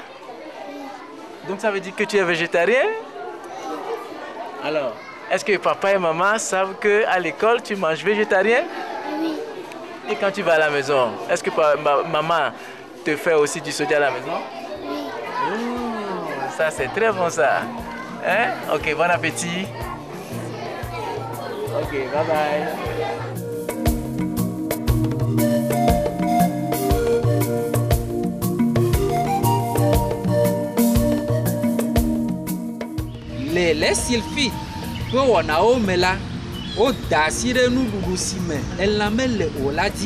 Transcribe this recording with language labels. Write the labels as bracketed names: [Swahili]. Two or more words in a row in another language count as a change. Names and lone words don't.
[French] Donc ça veut dire que tu es végétarien? Alors, est-ce que papa et maman savent qu'à l'école, tu manges végétarien? Oui. Et quand tu vas à la maison, est-ce que maman te fait aussi du soja à la maison? Oui. Oh, ça, c'est très bon ça. Hein? Ok, bon appétit. Ok, [English] bye bye. [Ewe] Le sulfite ƒe wɔnawo me la, woda asi ɖe nuɖuɖu si me elã mele o la dzi.